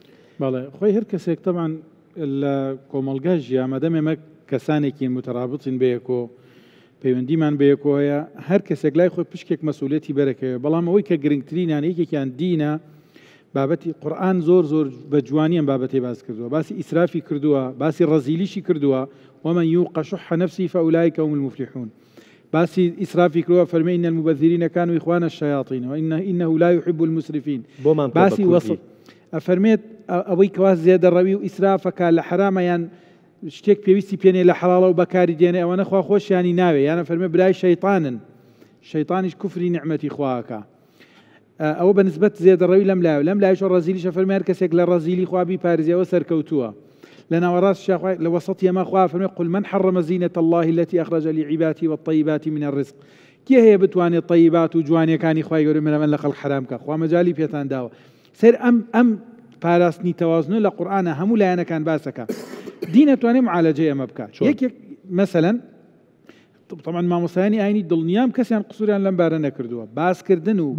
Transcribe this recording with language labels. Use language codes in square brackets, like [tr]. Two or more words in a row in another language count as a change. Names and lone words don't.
[ckb] بەڵێ خۆی هەر کەسێک تەمان لە کۆمەلگا ژیامەدەم ئێمە کەسانێکی متەرابطین بەیەکۆ پەیوەندیمان بەیەکۆیە هەر کەسێک لای خۆی پشکێک مەسئولێتی بەرەکەوێ بەڵام ئەوەی کە گرنگترینیان یەکێکیان دینە بابەتی قورئان زۆر بە جوانی ئەم بابەتەی باس کردووە باسی ئیسرافی کردووە باسی ڕەزیلیشی کردووە [ar] ومن يوق شح نفسه فأولئك هم المفلحون [ckb] باسی ئیسرافی کردووە فەرمێ [ar] إن المبذرين كانوا إخوان الشياطين وإنه لا يحب المسرفين [ckb] باسی وەسط ئەفەرمێت ئەوەی کەوا زێدەڕەوی و ئیسرافەکە لە حرامەیان شتێک پێویستی پێنێ لە حەڵاڵە و بەکاری دێنێ ئەوەنە خوا خۆشیانی ناوێ یانە فەرمێ برای شەیطانن شەیطانیش کوفری نعمەتی خواکە ئەوە بەنسبەت زێدەڕەوی لەم لایەوە ڕەزیلیشە فەرمێ هەر کەسێک لە ڕەزیلی خوا بیپارێزیەوە سەرکەوتووە لە ناوەڕاست شاخوای لە وەسەطی ئەمە خوا فەرمێ [ar] قل من حرم زينة الله التي أخرج لعباده والطيبات من الرزق [ckb] کێ هەیە بتوانێت طیبات و جوانیەکانی خوای گەورە من لە خەڵق حرام کە خوا مەجالی پێتان داوە سەر ئەم پاراستنی تەوازن لە قورئانە هەموو لایەنەکان باسەکە دین ئەتوانێت معالەجەی ئەمە بکات یەکێک مەسەلەن طبعا مامۆستایانی ئاینی دڵنیام کەسیان قسووریان لەم بارە نەکردووە باسکردن و